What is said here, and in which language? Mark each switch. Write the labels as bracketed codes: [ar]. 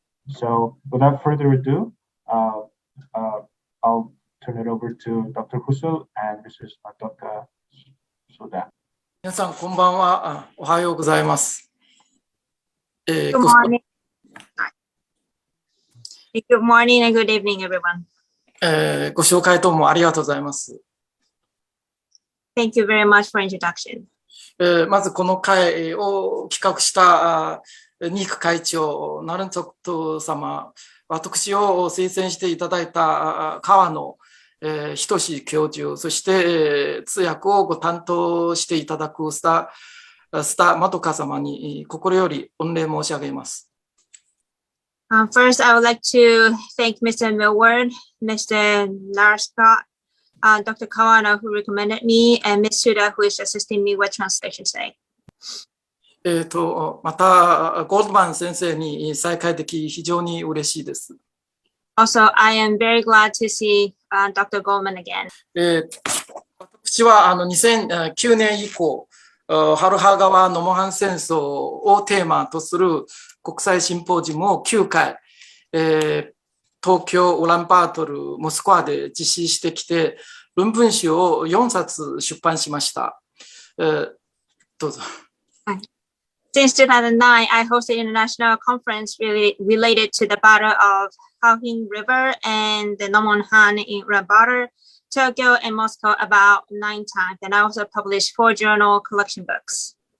[en] So without further ado, I'll turn it over to Dr. Husel and Mrs. Madoka Suda. [ja] 皆さん、こんばんは。おはようございます。 [en] Good morning. Good morning and good evening, everyone. [ja] ご紹介どうもありがとうございます。 [en] Thank you very much for introduction. [ja] まずこの会を企画したニーク会長、ナルンツォクト様、私を推薦していただいた川野仁教授、そして通訳をご担当していただくスタマトカ様に心より御礼申し上げます。 [en] First, I would like to thank Mr. Millward, Mr. Narska, Dr. Kawano, who recommended me, and Ms. Suda, who is assisting me with translation today. [ja] また、ゴールドマン先生に再会でき、非常に嬉しいです。 [en] Also, I am very glad to see Dr. Goldman again. [ja] 私は2009年以降、春葉川ノモハン戦争をテーマとする国際シンポジウムを9回、東京ウランバートル、モスクワで実施してきて、論文集を4冊出版しました。どうぞ。 [en] Since 2009, I hosted an international conference related to the Battle of Khalkhyn River and the Nomonhan in Ulaanbaatar, Tokyo, and Moscow about 9 times. And I also published 4 journal collection books.